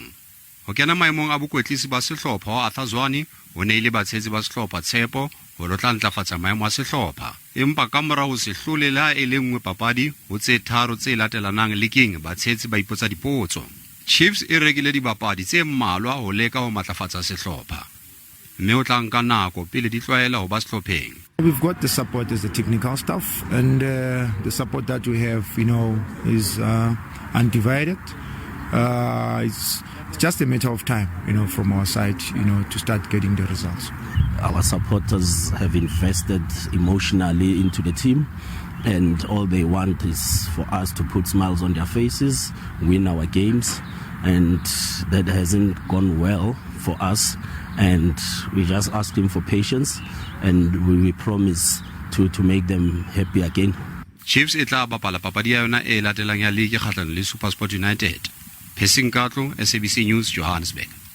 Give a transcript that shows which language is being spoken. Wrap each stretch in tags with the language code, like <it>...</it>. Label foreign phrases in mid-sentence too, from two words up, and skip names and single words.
<st>Ho kena maemong a bokotlisi ba sehlopha wa Zwane o ne ile batshetsi ba sehlopha tshepo ho lotla ntlafatsa maemo a sehlopha. Empa ka morago se hlolela e le nngwe papadi ho tse tharo tse latelanang lekeng batshetsi ba ipotsa dipotso. Chiefs e rekile dipapadi tse mmalwa ho leka ho matlafatsa sehlopha. Mme o tla nka nako pele di tlwaela ho ba sehlopheng.</st> <en>We've got the support as the technical staff, and the support that we have, is undivided. It's just a matter of time, from our side, to start getting the results. Our supporters have invested emotionally into the team, and all they want is for us to put smiles on their faces, win our games, and that hasn't gone well for us. And we just ask them for patience, and we promise to make them happy again.</en> <st>Chiefs e tla bapala papadi ya yona e latelang ya league kgahlano le SuperSport United. Phesing Katlo, SABC News, Johannesburg.</st>